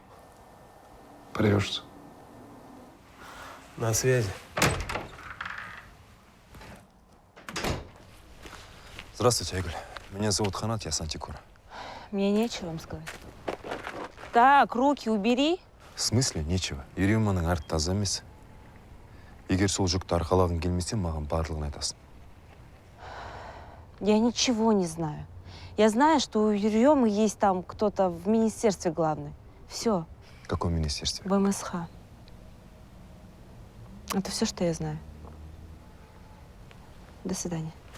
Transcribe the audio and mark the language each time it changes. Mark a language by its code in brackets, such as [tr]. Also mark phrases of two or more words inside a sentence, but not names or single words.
[ru] Порвешься. На связи. Здравствуйте, Айгуль. Меня зовут Ханат, я с Антикора. Мне нечего вам сказать. Так, руки убери. В смысле нечего? [kk] Юриманың арты таза емес. Егер сол жүкті арқалағың келмесе, маған барлығын айтасың. [ru] Я ничего не знаю. Я знаю, что у Юрьемы есть там кто-то в министерстве главный. Все. В каком министерстве? В МСХ. Это все, что я знаю. До свидания.